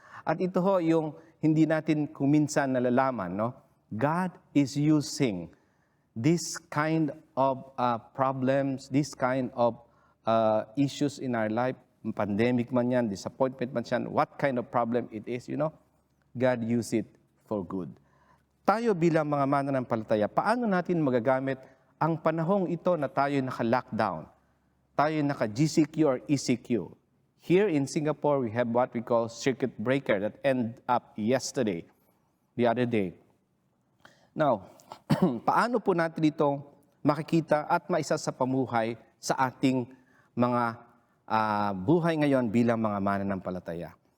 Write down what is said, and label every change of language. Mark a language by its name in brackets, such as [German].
[Filipino] At ito ho yung hindi natin kuminsan nalalaman, no? [English] God is using this kind of problems, this kind of issues in our life, pandemic man yan, disappointment man yan, what kind of problem it is, you know, God use it for good. [Filipino] Tayo bilang mga mananampalataya, paano natin magagamit ang panahong ito na tayo naka-lockdown, tayo naka-GCQ or ECQ? [English] Here in Singapore, we have what we call circuit breaker that ended up yesterday, the other day. [Filipino] Now, paano po natin itong makikita at maisa sa pamuhay sa ating mga buhay ngayon bilang mga mananampalataya?